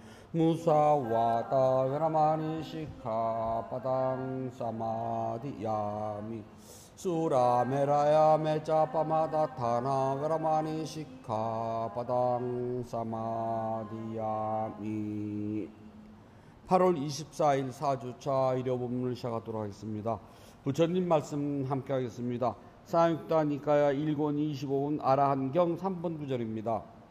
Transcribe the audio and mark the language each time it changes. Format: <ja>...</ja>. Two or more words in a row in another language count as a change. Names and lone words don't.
<pi>무사와다 veramani sikkhapadang samadhiyami surameraya mecapamadatthana veramani sikkhapadang samadhiyami.</pi> <ko>8월 24일 4주차 일요법문을 시작하도록 하겠습니다. 부처님 말씀 함께 하겠습니다. 사육다 니까야 1권 25분 아라한경 3번 구절입니다.</ko>